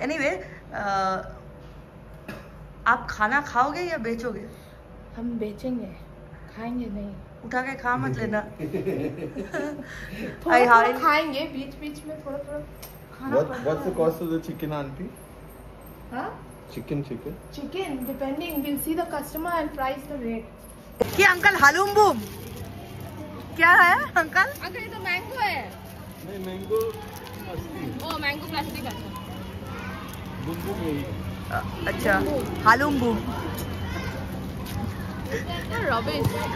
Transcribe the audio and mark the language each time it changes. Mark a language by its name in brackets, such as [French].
[Hindi] Anyway, आप खाना खाओगे या बेचोगे? हम बेचेंगे, खाएंगे नहीं। उठा के खा मत लेना। थोड़ा खाएंगे बीच में थोड़ा खाना पड़ता है। [English] What's the cost of the chicken, auntie? Huh? Chicken. Chicken, depending. We'll see the customer and price the rate. [Hindi] ये अंकल हालूम बूम क्या है अंकल? अंकल ये तो मैंगो है। नहीं मैंगो असली। ओ मैंगो प्लास्टिक है। बुम्बू नहीं। अच्छा हालूम बूम। रबिश।